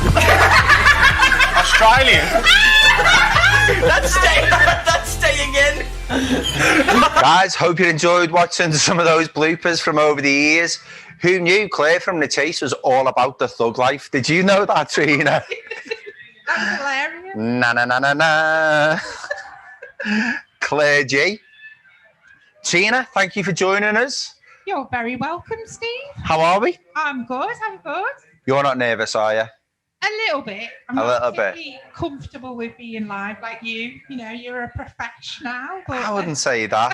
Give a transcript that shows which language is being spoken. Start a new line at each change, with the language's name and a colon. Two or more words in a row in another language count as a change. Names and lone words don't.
English: That's staying in. Guys, hope you enjoyed watching some of those bloopers from over the years. Who knew Claire from The Chase was all about the thug life? Did you know that, Trina? That's hilarious. Na na na na na. Claire G. Trina, thank you for joining us. You're very welcome, Steve. How are we? I'm good. You're not nervous, are you? A little bit. I'm A not little bit. particularly comfortable with being live like you. You know, you're a professional. But I wouldn't say that.